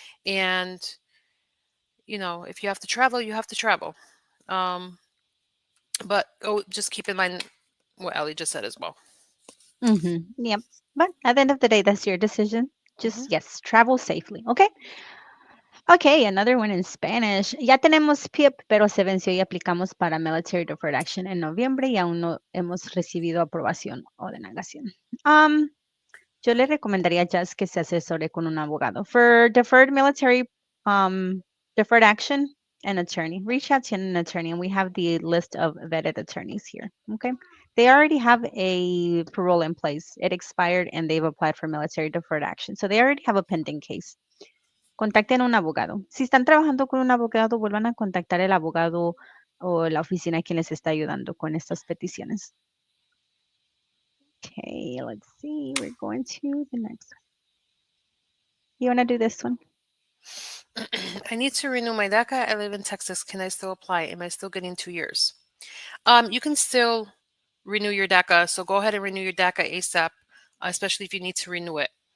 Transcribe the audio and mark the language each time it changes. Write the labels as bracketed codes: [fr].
[en] And, if you have to travel, you have to travel. Um, but just keep in mind what Ellie just said as well. Yep. But at the end of the day, that's your decision. Hmm. Just yes, travel safely. Okay. Okay, another one in Spanish. [es] Ya tenemos PIP, pero se venció y aplicamos para Military Deferred Action en noviembre y aún no hemos recibido aprobación o denegación. Um, yo le recomendaría a Jess que se asesore con un abogado. [en] For deferred military, deferred action, an attorney. Reach out to an attorney, and we have the list of vetted attorneys here. Okay. They already have a parole in place. It expired and they've applied for military deferred action. So they already have a pending case. [es] Contacten a un abogado. Si están trabajando con un abogado, vuelvan a contactar el abogado o la oficina quien les está ayudando con estas peticiones. [en] Okay, let's see. We're going to the next one. You want to do this one? I need to renew my DACA. I live in Texas. Can I still apply? Am I still getting 2 years? You can still renew your DACA. So go ahead and renew your DACA ASAP, especially if you need to renew it.